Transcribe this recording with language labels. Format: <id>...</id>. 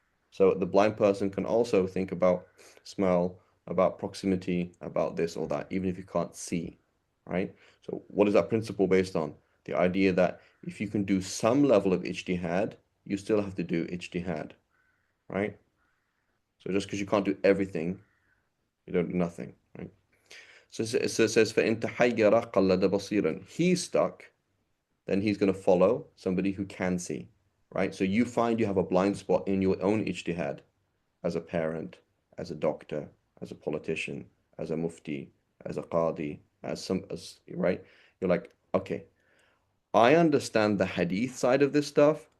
<en>So the blind person can also think about smell, about proximity, about this or that, even if you can't see, right? So what is that principle based on? The idea that if you can do some level of ijtihad, you still have to do ijtihad, right? So just because you can't do everything, you don't do nothing, right? So it says,</en> <ar>فَإِن تَحَيَّرَ قَلَّدَ بَصِيرًا.</ar> <en>He's stuck, then he's going to follow somebody who can see, right? So you find you have a blind spot in your own ijtihad, as a parent, as a doctor, as a politician, as a mufti, as a qadi, right? You're like, okay, I understand the hadith side of this stuff.</en>